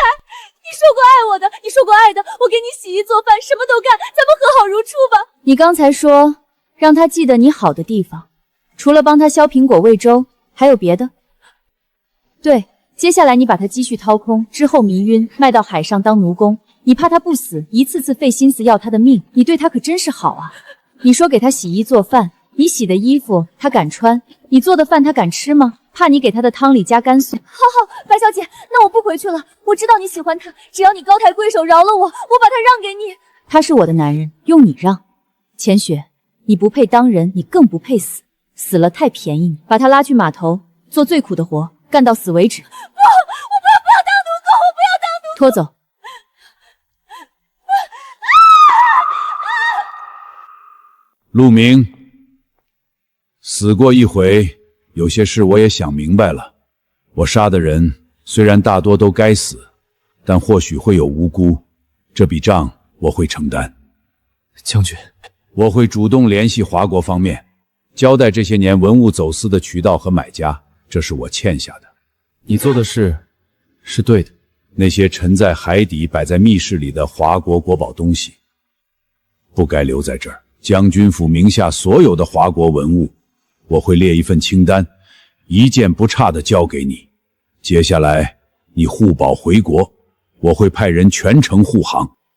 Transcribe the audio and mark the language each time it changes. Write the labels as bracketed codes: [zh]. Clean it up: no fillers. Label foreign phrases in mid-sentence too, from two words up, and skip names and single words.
[zh] 你說過愛我的，你說過愛的，我給你洗衣做飯，什麼都幹，咱們和好如初吧。你剛才說讓他記得你好的地方，除了幫他削蘋果餵粥，還有別的？對，接下來你把他積蓄掏空，之後迷暈，賣到海上當奴工。你怕他不死，一次次費心思要他的命，你對他可真是好啊。你說給他洗衣做飯，你洗的衣服他敢穿，你做的飯他敢吃嗎？怕你給他的湯裡加乾蒜。好，白小姐，那我不回去了。我知道你喜歡他，只要你高抬貴手饒了我，我把他讓給你。他是我的男人，用你讓？錢雪，你不配當人，你更不配死，死了太便宜你。把他拉去碼頭，做最苦的活，幹到死為止。不，我不要當奴工，我不要當奴工。拖走。陸明，死過一回，有些事我也想明白了。我殺的人雖然大多都該死，但或許會有無辜，這筆賬我會承擔。將軍，我會主動聯繫華國方面，交代這些年文物走私的渠道和買家，這是我欠下的。你做的事是對的。那些沉在海底擺在密室裡的華國國寶東西，不該留在這兒。將軍府名下所有的華國文物，我會列一份清單，一件不差的交給你。接下來你護寶回國，我會派人全程護航。